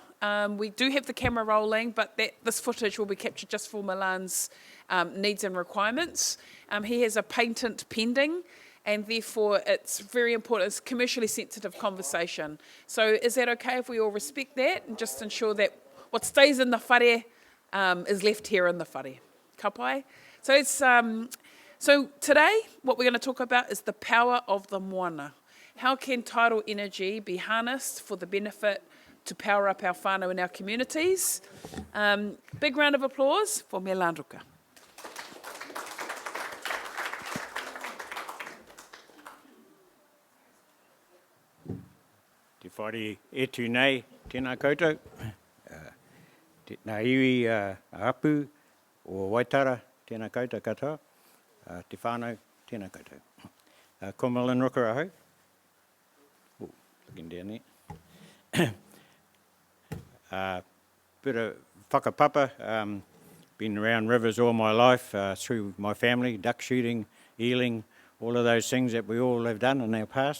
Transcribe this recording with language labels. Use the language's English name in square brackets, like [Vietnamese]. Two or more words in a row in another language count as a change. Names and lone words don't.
[English] We do have the camera rolling, but this footage will be captured just for Milan's needs and requirements. He has a patent pending, and therefore it's very important. It's a commercially sensitive conversation. So is that okay if we all respect that and just ensure that what stays in the whare is left here in the whare? [Māori] Ka pai? [English] So today, what we're going to talk about is the power of the moana. How can tidal energy be harnessed for the benefit to power up our whānau in our communities? Big round of applause for Milan Ruka. [Māori] Te whare e tu nei, tēnā koutou. Nā iwi apu o Waitara, tēnā koutou katoa. Te whānau, tēnā koutou. Ko Milan Ruka Ao Hou. [English] Oh, looking down there. Bit of whakapapa. Been around rivers all my life through my family, duck shooting, eeling, all of those things that we all have done in our past.